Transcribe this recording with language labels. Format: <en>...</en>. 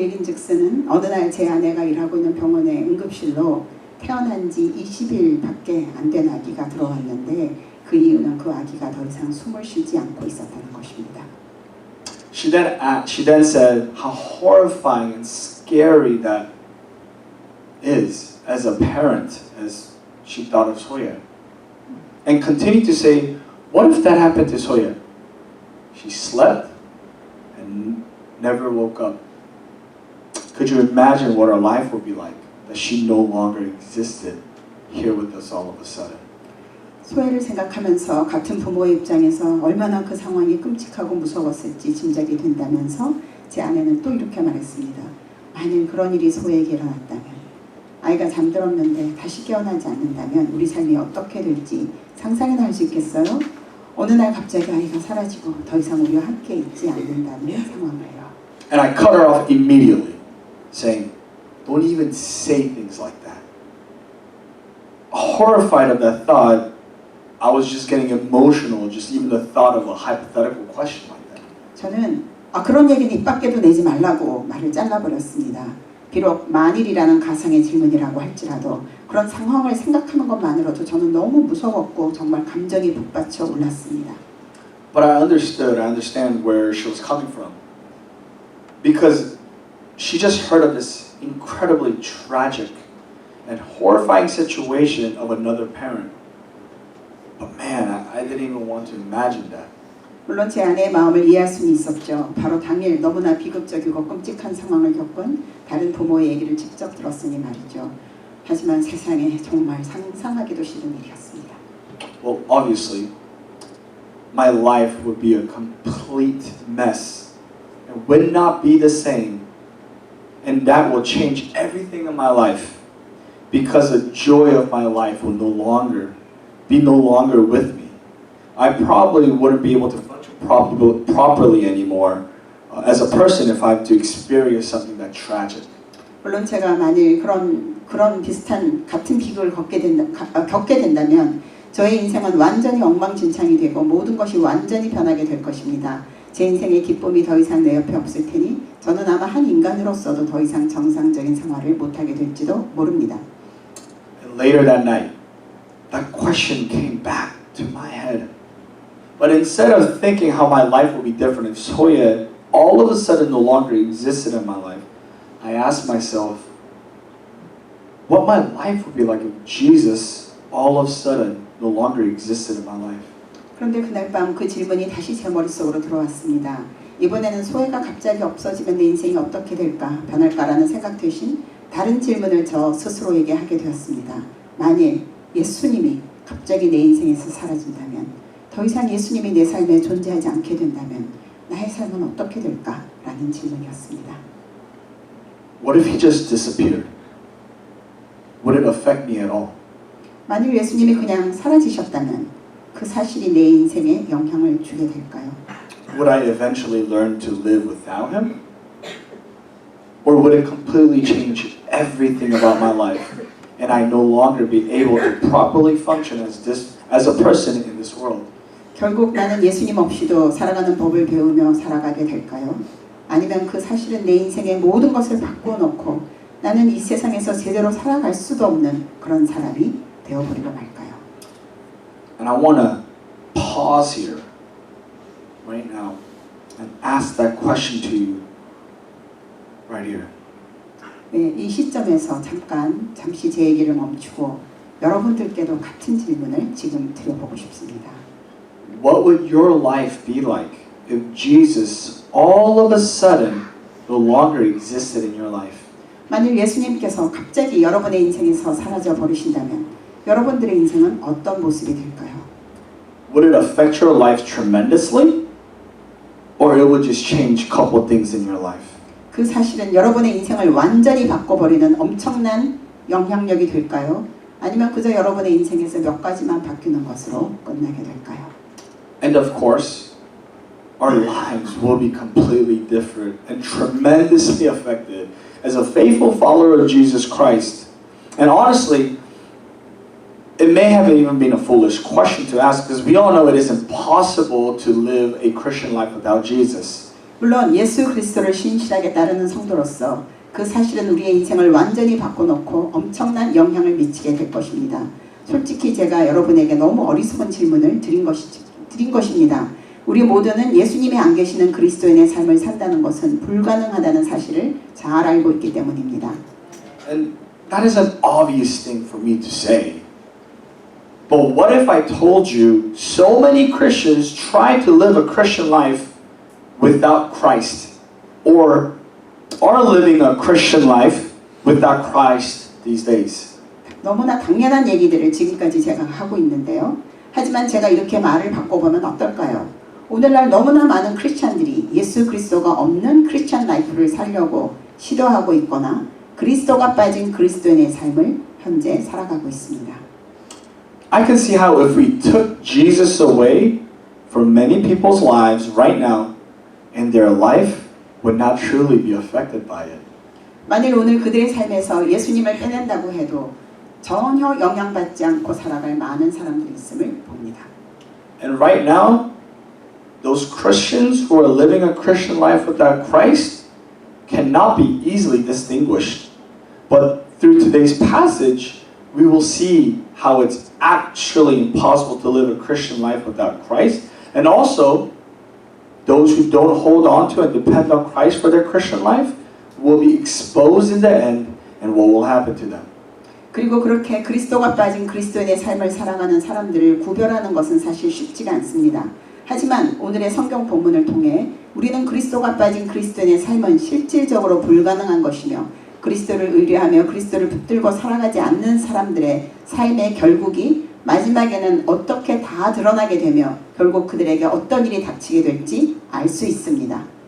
<ko>그 얘긴즉슨 어느 날 제 아내가 일하고 있는 병원의 응급실로 태어난 지 20일밖에 안 된 아기가 들어왔는데 그 이유는 그 아기가 더 이상 숨을 쉬지 않고 있었다는 것입니다.</ko> <en>She then said how horrifying and scary that is as a parent, as she thought of Soya. And continued to say, what if that happened to Soya? She slept and never woke up. Could you imagine what her life would be like? That she no longer existed here with us all of a sudden.</en> <ko>소외를 생각하면서 같은 부모의 입장에서 얼마나 그 상황이 끔찍하고 무서웠을지 짐작이 된다면서 제 아내는 또 이렇게 말했습니다. 만일 그런 일이 소외에게 일어났다면 아이가 잠들었는데 다시 깨어나지 않는다면 우리 삶이 어떻게 될지 상상이나 할 수 있겠어요? 어느 날 갑자기 아이가 사라지고 더 이상 우리와 함께 있지 않는다는 상황을요.</ko> <en>And I cut her off immediately, saying, don't even say things like that. Horrified of that thought, I was just getting emotional, just even the thought of a hypothetical question like that.</en> <ko>저는 그런 얘기는 입 밖에도 내지 말라고 말을 잘라버렸습니다. 비록 만일이라는 가상의 질문이라고 할지라도 그런 상황을 생각하는 것만으로도 저는 너무 무서웠고 정말 감정이 북받쳐 올랐습니다.</ko> <en>But I understand where she was coming from. Because she just heard of this incredibly tragic and horrifying situation of another parent. But man, I didn't even want to imagine that.</en> <ko>물론 제 아내의 마음을 이해할 수는 있었죠. 바로 당일 너무나 비극적이고 끔찍한 상황을 겪은 다른 부모의 얘기를 직접 들었으니 말이죠. 하지만 세상에 정말 상상하기도 싫은 일이었습니다.</ko> <en>Well, obviously, my life would be a complete mess. It would not be the same. And that will change everything in my life. Because the joy of my life will no longer with me. I probably wouldn't be able to function properly anymore as a person if I have to experience something that tragic.</en> <ko>물론 제가 만일 그런 비슷한 같은 비극을 겪게 된다면 저의 인생은 완전히 엉망진창이 되고 모든 것이 완전히 변하게 될 것입니다. 제 인생의 기쁨이 더 이상 내 옆에 없을 테니 저는 아마 한 인간으로서도 더 이상 정상적인 생활을 못하게 될지도 모릅니다.</ko> <en>And later that night, that question came back to my head. But instead of thinking how my life would be different if Soya all of a sudden no longer existed in my life, I asked myself what my life would be like if Jesus all of a sudden no longer existed in my life.</en> <ko>그런데 그날 밤 그 질문이 다시 제 머릿속으로 들어왔습니다. 이번에는 소외가 갑자기 없어지면 내 인생이 어떻게 될까, 변할까라는 생각 대신 다른 질문을 저 스스로에게 하게 되었습니다. 만일 예수님이 갑자기 내 인생에서 사라진다면, 더 이상 예수님이 내 삶에 존재하지 않게 된다면 나의 삶은 어떻게 될까라는 질문이었습니다.</ko> <en>What if he just disappeared? Would it affect me at all?</en> <ko>만일 예수님이 그냥 사라지셨다면 그 사실이 내 인생에 영향을 주게 될까요?</ko> <en>would I eventually learn to live without him? Or would it completely change everything about my life and I no longer be able to properly function as a person in this world?</en> <ko>결국 나는 예수님 없이도 살아가는 법을 배우며 살아가게 될까요? 아니면 그 사실은 내 인생의 모든 것을 바꿔놓고 나는 이 세상에서 제대로 살아갈 수도 없는 그런 사람이 되어버리고 말까요?</ko> <en>And I want to pause here right now and ask that question to you right here.</en> <ko>네, 이 시점에서 잠시 제 얘기를 멈추고 여러분들께도 같은 질문을 지금 드려보고 싶습니다.</ko> <en>What would your life be like if Jesus all of a sudden no longer existed in your life?</en> <ko>만일 예수님께서 갑자기 여러분의 인생에서 사라져 버리신다면 여러분들의 인생은 어떤 모습이 될까요?</ko> <en>Would it affect your life tremendously? Or it would just change a couple things in your life?</en> <ko>그 사실은 여러분의 인생을 완전히 바꿔버리는 엄청난 영향력이 될까요? 아니면 그저 여러분의 인생에서 몇 가지만 바뀌는 것으로 끝나게 될까요?</ko> <en>And of course, our lives will be completely different and tremendously affected as a faithful follower of Jesus Christ. And honestly, it may have even been a foolish question to ask because we all know it is impossible to live a Christian life without Jesus.</en> <ko>물론 예수 그리스도를 신실하게 따르는 성도로서 그 사실은 우리의 인생을 완전히 바꿔놓고 엄청난 영향을 미치게 될 것입니다. 솔직히 제가 여러분에게 너무 어리석은 질문을 드린 것입니다. 우리 모두는 예수님이 안 계시는 그리스도인의 삶을 산다는 것은 불가능하다는 사실을 잘 알고 있기 때문입니다.</ko> <en>And that is an obvious thing for me to say. But what if I told you so many Christians try to live a Christian life without Christ or are living a Christian life without Christ these days?</en> <ko>너무나 당연한 얘기들을 지금까지 제가 하고 있는데요. 하지만 제가 이렇게 말을 바꿔보면 어떨까요? 오늘날 너무나 많은 크리스찬들이 예수 그리스도가 없는 크리스찬 라이프를 살려고 시도하고 있거나 그리스도가 빠진 그리스도인의 삶을 현재 살아가고 있습니다.</ko> <en>I can see how if we took Jesus away from many people's lives right now, and their life would not truly be affected by it.</en> <ko>만일 오늘 그들의 삶에서 예수님을 빼낸다고 해도 전혀 영향받지 않고 살아갈 많은 사람들이 있음을 봅니다.</ko> <en>And right now, those Christians who are living a Christian life without Christ cannot be easily distinguished. But through today's passage, we will see how it's actually impossible to live a Christian life without Christ. And also, those who don't hold on to and depend on Christ for their Christian life will be exposed in the end, and what will happen to them.</en> <ko>그리고 그렇게 그리스도가 빠진 그리스도인의 삶을 살아가는 사람들을 구별하는 것은 사실 쉽지가 않습니다. 하지만 오늘의 성경 본문을 통해 우리는 그리스도가 빠진 그리스도인의 삶은 실질적으로 불가능한 것이며 그리스도를 의뢰하며 그리스도를 붙들고 살아가지 않는 사람들의 삶의 결국이 마지막에는 어떻게 다 드러나게 되며 결국 그들에게 어떤 일이 닥치게 될지 알 수 있습니다.</ko>